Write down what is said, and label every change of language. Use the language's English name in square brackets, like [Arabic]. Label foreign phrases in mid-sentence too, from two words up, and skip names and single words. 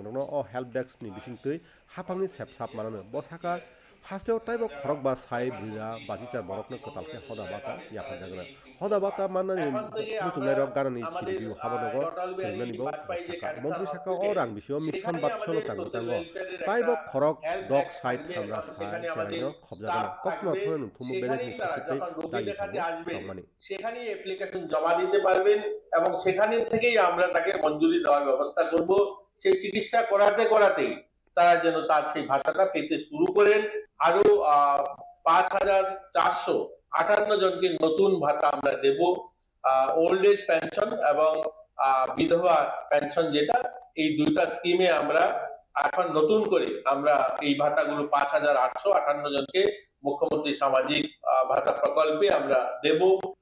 [Kok Borok] rokno o help desk ni bisingtui hapangni sepsap manano bo saka hasteo taibo khorok ba sai brira bajichar borokno kotalke hoda bata yapar jagana hoda bata manani muchungnai rok ganani chiribiu habanogo khurunani bo saka mantri saka orang bisio mission batsolo tango tango taibo khorok dog side khamra sai cheraino khobjagana kokma thone thumu bedekni sachite dagi thabo tongmani [Bangla] সেখানেই অ্যাপ্লিকেশন জমা দিতে পারবেন এবং সেখানে থেকেই আমরা তাকে মঞ্জুরি দেওয়ার ব্যবস্থা করব সেই চিকিৎসা করাতে করাতেই তারা যেন তার সেই ভাতাটা পেতে শুরু করেন আরো ৫,৪৫৮ জনকে নতুন ভাতা আমরা দেব [English] old age pension [Bangla] এবং বিধবা পেনশন যেটা এই দুইটা স্কিমে আমরা এখন নতুন করে আমরা এই ভাতাগুলো ৫,৮৫৮ জনকে মুখ্যমন্ত্রী সামাজিক ভাতা প্রকল্পে আমরা দেব